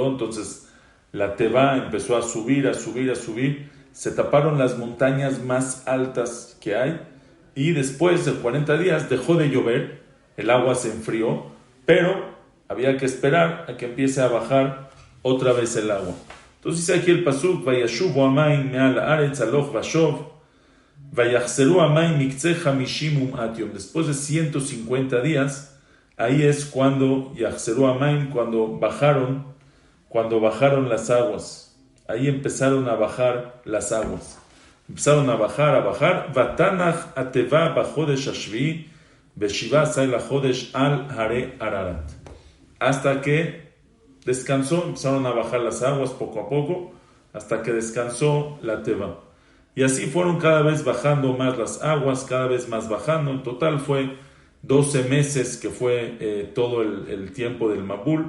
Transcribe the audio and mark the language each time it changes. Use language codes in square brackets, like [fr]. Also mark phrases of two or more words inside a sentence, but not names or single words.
[es] Entonces la Teba empezó a subir, se taparon las montañas más altas que hay, y después de 40 días dejó de llover, el agua se enfrió, pero había que esperar a que empiece a bajar otra vez el agua. [he] Entonces dice aquí el pasuk, וישבו המים מעל הארץ הלוך ושוב ויחזרו המים מקצה חמשים ומאת יום. [es] Después de 150 días, ahí es cuando [he] יחזרו המים, [es] cuando bajaron las aguas. Ahí empezaron a bajar las aguas. Empezaron a bajar. [he] ותנח התבה בחדש השביעי בשבעה עשר לחדש על הרי אררט. [es] Hasta que descansó, empezaron a bajar las aguas poco a poco, hasta que descansó la teva. Y así fueron cada vez bajando más las aguas, cada vez más bajando. En total fue 12 meses que fue todo el tiempo del Mabul.